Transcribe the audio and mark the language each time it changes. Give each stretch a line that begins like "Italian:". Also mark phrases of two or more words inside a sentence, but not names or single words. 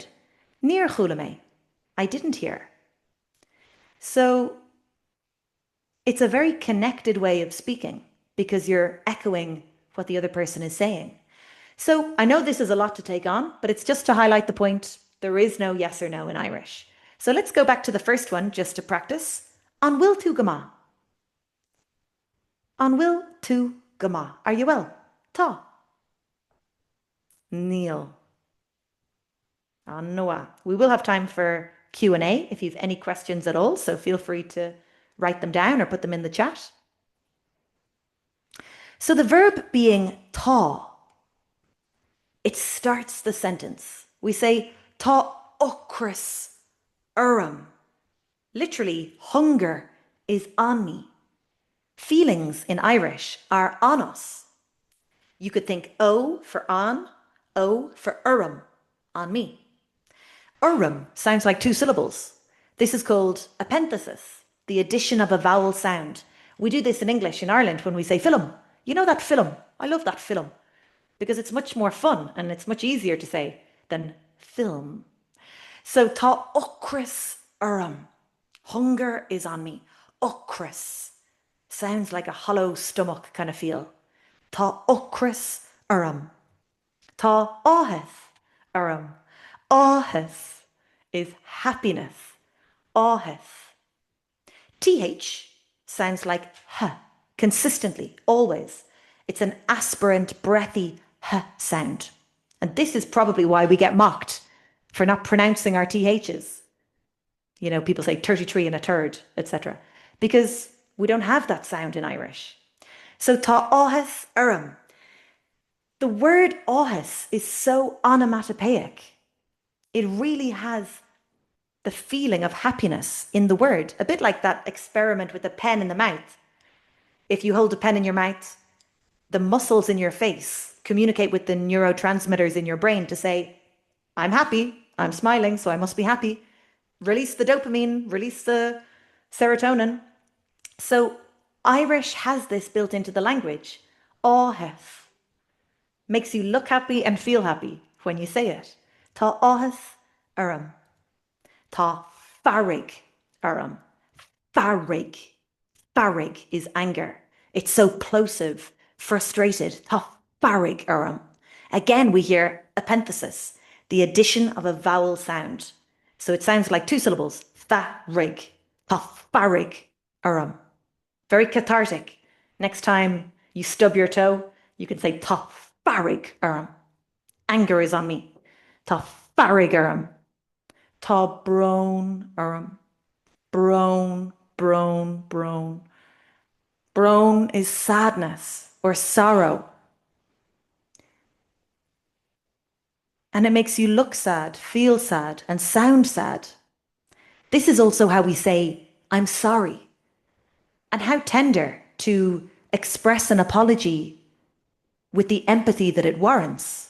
Irish: Near chulame,
English: I didn't hear. So it's a very connected way of speaking because you're echoing what the other person is saying. So I know this is a lot to take on, but it's just to highlight the point. There is no yes or no in Irish. So let's go back to the first one just to practice.
Irish: An bhfuil tú go maith? An bhfuil tú go maith?
English: Are you well?
Irish: Tá. Níl. An Noah.
English: We will have time for Q&A if you have any questions at all, so feel free to write them down or put them in the chat. So the verb being tá, it starts the sentence. We say
Irish: tá ocras
English: literally, hunger is on me. Feelings in Irish are on us. You could think O for on, O for on me. Sounds like two syllables. This is called epenthesis, the addition of a vowel sound. We do this in English in Ireland when we say film. You know that film? I love that film. Because it's much more fun and it's much easier to say than film. So
Irish: tá ocras
English: hunger is on me. Ocras sounds like a hollow stomach kind of feel.
Irish: Tá ocras Tá áthas áthas
English: is happiness. Áthas. TH sounds like h consistently, always. It's an aspirant, breathy h sound. And this is probably why we get mocked for not pronouncing our THs. You know, people say 33 and a third, etc. Because we don't have that sound in Irish. So
Irish: tá áthas
English: The word áthas is so onomatopoeic. It really has the feeling of happiness in the word, a bit like that experiment with the pen in the mouth. If you hold a pen in your mouth, the muscles in your face communicate with the neurotransmitters in your brain to say, I'm happy, I'm smiling, so I must be happy. Release the dopamine, release the serotonin. So Irish has this built into the language. Áthas makes you look happy and feel happy when you say it.
Irish: Tá áthas Tá farrig Farrig.
English: Farrig is anger. It's so plosive, frustrated.
Irish: Tá farrig
English: Again, we hear epenthesis, the addition of a vowel sound. So it sounds like two syllables. Farrig.
Irish: Tá farrig
English: Very cathartic. Next time you stub your toe, you can say
Irish: tá farrig
English: Anger is on me.
Irish: Tá farrig Tá brón Brón.
English: Brón is sadness or sorrow. And it makes you look sad, feel sad, and sound sad. This is also how we say, I'm sorry. And how tender to express an apology with the empathy that it warrants.